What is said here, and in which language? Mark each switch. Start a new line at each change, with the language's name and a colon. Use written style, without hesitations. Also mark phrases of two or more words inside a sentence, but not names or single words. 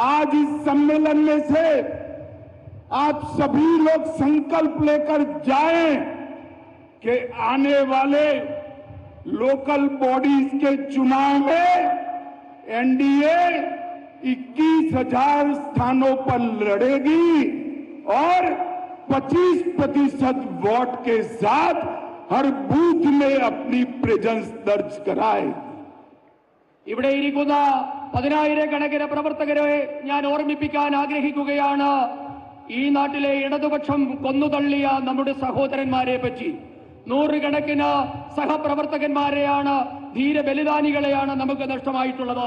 Hindi: आज इस सम्मेलन में से आप सभी लोग संकल्प लेकर जाएं कि आने वाले
English: local bodies
Hindi: के चुनाव में एनडीए 21,000 स्थानों पर लड़ेगी और 25% वोट के साथ हर बूथ में अपनी प्रेजेंस दर्ज कराएगी।
Malayalam: ഇവിടെ ഇരിക്കുന്ന 10,000 പ്രവർത്തകരെ ഞാൻ ഓർമ്മിപ്പിക്കാൻ ആഗ്രഹിക്കുകയാണ്. ഈ നാട്ടിലെ ഇടതുപക്ഷം കൊന്നുതള്ളിയ നമ്മുടെ സഹോദരന്മാരെ പറ്റി. 100 സഹപ്രവർത്തകന്മാരെയാണ്, ധീരബലിദാനികളെയാണ് നമുക്ക് നഷ്ടമായിട്ടുള്ളത്.